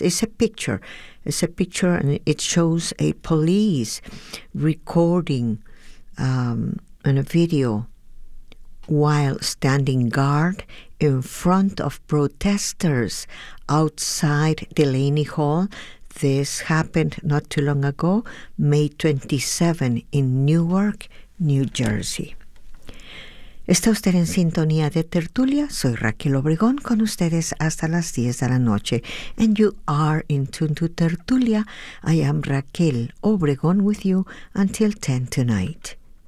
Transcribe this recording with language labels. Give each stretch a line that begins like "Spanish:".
English: It's a picture, and it shows a police recording on a video while standing guard in front of protesters outside Delaney Hall. This happened not too long ago, May 27, in Newark, New Jersey.
Spanish: Está usted en sintonía de Tertulia. Soy Raquel Obregón con ustedes hasta las 10 de la noche.
English: And you are in tune to Tertulia. I am Raquel Obregón with you until 10 tonight.